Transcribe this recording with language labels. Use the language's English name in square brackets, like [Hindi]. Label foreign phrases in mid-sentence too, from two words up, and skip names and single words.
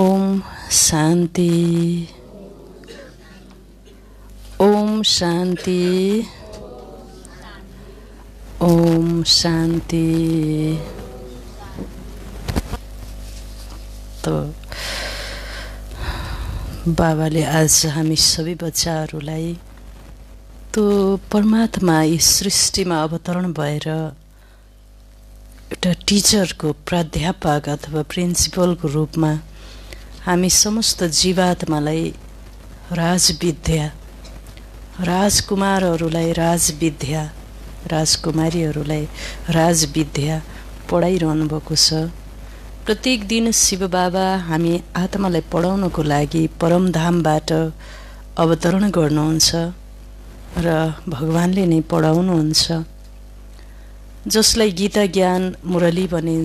[Sanskrit] ओम शांति, ओम शांति, ओम शांति। [Nepali] तो बाबाले आज हामी सबै बच्चाहरूलाई तो परमात्मा यस सृष्टिमा अवतरण भएर एउटा टिचरको, प्राध्यापक अथवा प्रिन्सिपलको रूपमा हामी समस्त जीवात्मालाई राजविद्या, राजकुमारहरूलाई राजविद्या, राजकुमारीहरूलाई राजविद्या पढाइरहनु भएको छ। प्रत्येक दिन शिव बाबा हामी आत्मालाई पढाउनको लागि परमधामबाट अवतरण गर्नुहुन्छ र भगवानले नै पढाउनुहुन्छ, जसलाई गीता ज्ञान मुरली भनिन्छ।